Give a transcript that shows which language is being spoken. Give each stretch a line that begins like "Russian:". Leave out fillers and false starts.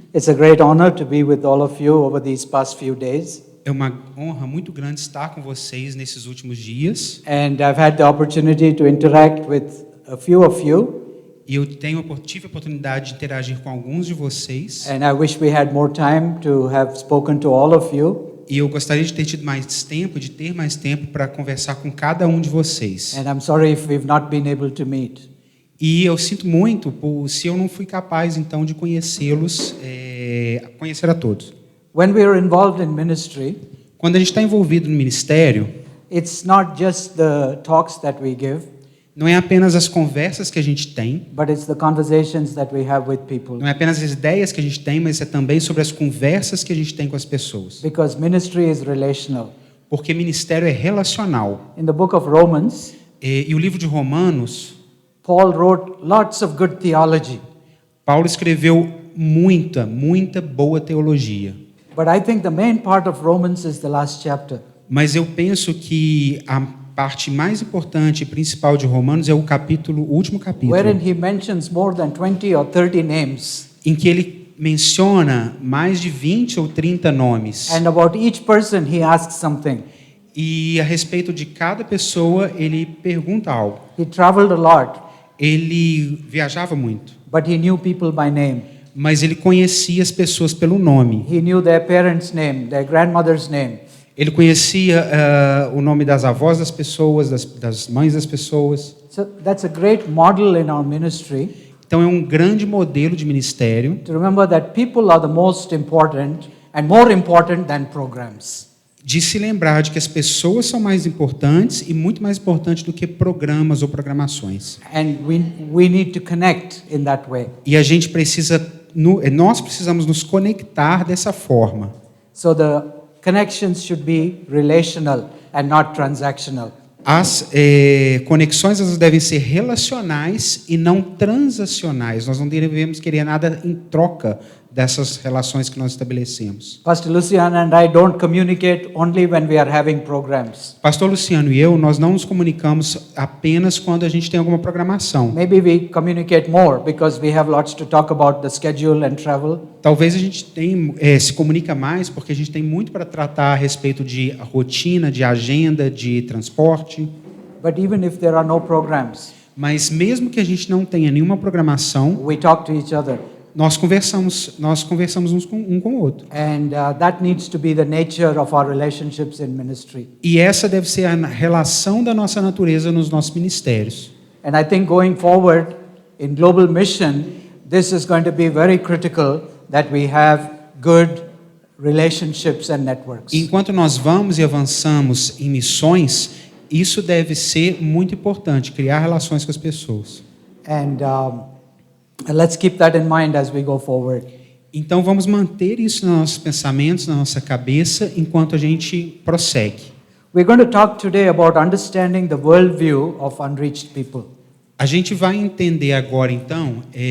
English: It's a great honor to be with all of you over these past few days.
Portuguese: É uma honra muito grande estar com vocês nesses últimos dias.
English: And I've had the opportunity to interact with a few of you.
Portuguese: E eu tive a oportunidade de interagir com alguns de vocês.
English: And I wish we had more time to have spoken to all of you.
Portuguese: E eu gostaria de ter tido mais tempo, para conversar com cada um de vocês.
English: And I'm sorry if we've not been able to meet.
Portuguese: E eu sinto muito se eu não fui capaz, então, de conhecê-los, conhecer a todos.
English: When we are involved in ministry,
Portuguese: Quando a gente está envolvido no ministério,
English: it's not just the talks that we give,
Portuguese: não é apenas as conversas que a gente tem,
English: but it's the conversations that we have with people.
Portuguese: não é apenas as ideias que a gente tem, mas é também sobre as conversas que a gente tem com as pessoas.
English: Because ministry is relational.
Portuguese: Porque ministério é relacional.
English: In the book of Romans,
Portuguese: E o livro de Romanos,
English: Paul wrote lots of good theology.
Portuguese: Paulo escreveu muita boa teologia.
English: But I think the main part of Romans is the last chapter.
Portuguese: Mas eu penso que a parte mais importante e principal de Romanos é o último capítulo,
English: Wherein he mentions more than 20 or 30 names.
Portuguese: em que ele menciona mais de 20 ou 30 nomes.
English: And about each person he asks something.
Portuguese: E a respeito de cada pessoa, ele pergunta algo.
English: He traveled a lot,
Portuguese: Ele viajava muito,
English: but he knew people by name.
Portuguese: mas ele conhecia as pessoas pelo nome.
English: He knew their parents' name, their grandmother's name.
Portuguese: Ele conhecia o nome das avós das pessoas, das mães das pessoas.
English: So that's a great model in our ministry
Portuguese: Então é um grande modelo de ministério.
English: to remember that people are the most important and more important than programs.
Portuguese: De se lembrar de que as pessoas são mais importantes e muito mais importantes do que programas ou programações.
English: And we need to connect in that way.
Portuguese: E a gente nós precisamos nos conectar dessa forma.
English: So the connections should be relational and not transactional.
Portuguese: As conexões elas devem ser relacionais e não transacionais. Nós não devemos querer nada em troca dessas relações que nós estabelecemos.
English: Pastor Luciano and I don't communicate only when we are having programs.
Portuguese: Pastor Luciano e eu, nós não nos comunicamos apenas quando a gente tem alguma programação.
English: Maybe we communicate more because we have lots to talk about the schedule and travel.
Portuguese: Talvez a gente se comunica mais porque a gente tem muito para tratar a respeito de rotina, de agenda, de transporte.
English: But even if there are no programs,
Portuguese: Mas mesmo que a gente não tenha nenhuma programação,
English: we talk to each other.
Portuguese: nós conversamos um com o outro.
English: And that needs to be the nature of our relationships in ministry.
Portuguese: E essa deve ser a relação da nossa natureza nos nossos ministérios.
English: And I think going forward in global mission, this is going to be very critical that we have good relationships and networks.
Portuguese: Enquanto nós vamos e avançamos em missões, isso deve ser muito importante, criar relações com as pessoas.
English: And let's keep that in mind as we go forward.
Portuguese: Então vamos manter isso nos nossos pensamentos, na nossa cabeça, enquanto a gente prossegue.
English: We're going to talk today about understanding the worldview of unreached people.
Portuguese: A gente vai entender agora, então,